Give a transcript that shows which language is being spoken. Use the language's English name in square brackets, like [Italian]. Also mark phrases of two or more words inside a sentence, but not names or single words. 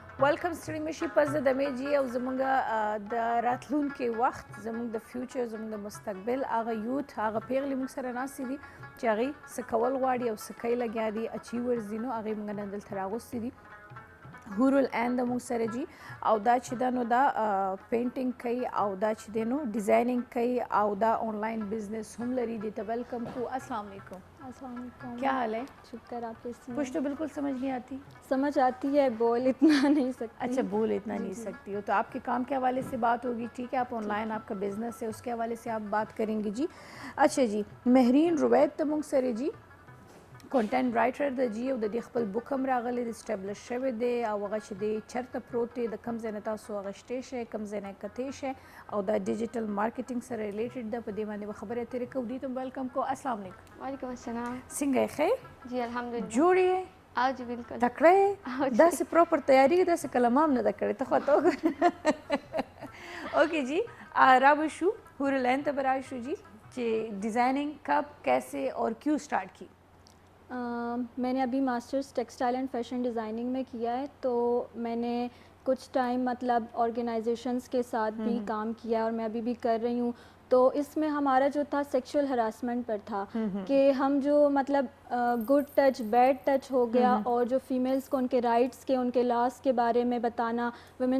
[Pashto] वेलकम ستړي مشي پس د دمې جی او زمونږ د راتلونکي وخت زمونږ د فیوچر زمونږ د مستقبل هغه یوت هغه پیغلې موږ سره ناستې دي چې هغې څه کول غواړي او څه کوي لګیا دي اچیورز دي نو هغې موږ نن دلته راغوستې دي حور العین د موږ سره جي او دا چې دا نو دا پینټینګ کوي او دا چې دی نو ډیزاینینګ کوي او دا [English] online business [Pashto] هم لري دي ته ویلکم کو [Arabic] السلام علیکم السلام علیکم. [Urdu] کیا حال ہے شکر آپ کیسی ہیں? کچھ تو بالکل سمجھ نہیں آتی سمجھ آتی ہے، بول اتنا نہیں سکتی. اچھا بول اتنا نہیں سکتی ہو تو آپ کے کام کے حوالے سے بات ہوگی ٹھیک ہے آپ آنلائن آپ کا بزنس ہے اس کے حوالے سے آپ بات کریں گے جی اچھا جی مہرین رویدہ [Pashto] تا مونږ سره جي [English] content writer [Pashto] د جی او د دې خپل بوک هم راغلی د اسټابلیش شوی دی او هغه چې دی چرته پروت دی د کم ځای نه تاسو اغشتی شئ کم ځای نه کتی شئ او دا [English] digital marketing [Pashto] سره ریلیټډ ده په دې باندې به خبرې اترې کوو دي ته ویلکم کو [Arabic] السلام علیکم وعلیکم السلام. [Pashto] څنګه یې ښه [Urdu] جی الحمدللہ. [Pashto] جوړ یې [Urdu] آؤ جی بالکل. [Pashto] تکړه یې داسې پراپر تیاری کې داسې کلمه هم نه ده کړې ته خو ته وګوره اوکے جی رابو شو حور العین ته به راشو جی چې [Urdu] ډیزائننگ کب کیسے اور کیوں اسٹارٹ کی میں نے ابھی [English] masters textile and fashion designing [Urdu] میں کیا ہے تو میں نے کچھ ٹائم مطلب آرگنائزیشنز کے ساتھ بھی کام کیا اور میں ابھی بھی کر رہی ہوں تو اس میں ہمارا جو تھا [English] sexual harassment [Urdu] پر تھا کہ ہم جو مطلب [English] good touch bad touch [Urdu] ہو گیا اور جو فیمیلز کو ان کے رائٹس کے ان کے لاز کے بارے میں بتانا ویمنز